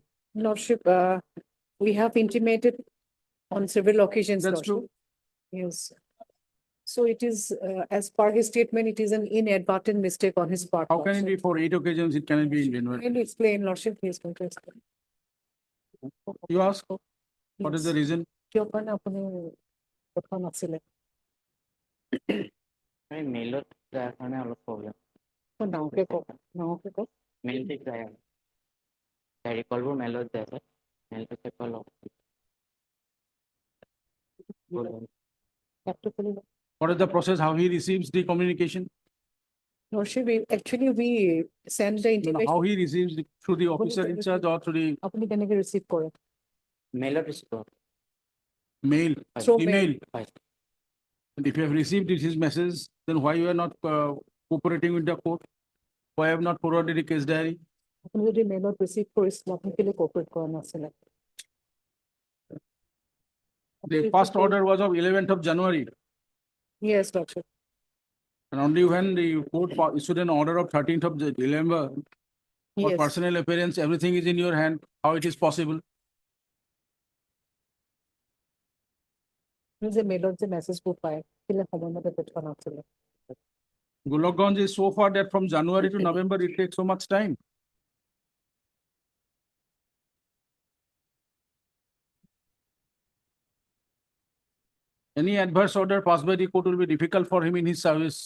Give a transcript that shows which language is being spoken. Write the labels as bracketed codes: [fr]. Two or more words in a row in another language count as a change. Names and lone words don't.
[en] Lordship, we have intimated on several occasions, That's Lordship. true. Yes. So it is, as per his statement, it is an inadvertent mistake on his part. How can it Lordship. be for 8 occasions? It cannot be invalid. Can you explain, Lordship, please, going to explain. You ask, what is the reason? [as] কিয় কাৰণে আপুনি কথা নাছিলে? মেইলত যাৰ কাৰণে অলপ প্ৰব্লেম ডাঙৰকে কওক, ডাঙৰকে কওক। মেইলতে যায় আৰু কলবোৰ মেইলত যায় স্যার মেইলটো চেক কৰি লওক [en] What is the process? How he receives the communication? Lordship, actually we send the No, intimation. how he receives through the officer in charge or through the [as] আপুনি কেনেকে ৰিচিভ কৰে? মেইলত ৰিচিভ কৰক [en] mail, Through email. [as] হয় [en] And if you have received his message, then why you are not cooperating with the court? Why have not forwarded the case diary? [as] আপুনি যদি মেইলত ৰিচিভ কৰিছিল, আপুনি কেলে কোঅপাৰেট কৰা নাছিলে? [en] The first order was of 11th of January. Yes, Lordship. And only when the court issued an order of 13th of December for Yes. personal appearance, everything is in your hand. How it is possible? [as] যে মেইলত যে মেছেজবোৰ পায়, কেলে সময়মতে পঠোৱা নাছিলে? [en] Gulabganj is so far that from January to November, it takes so much time. Any adverse order passed by the court will be difficult for him in his service.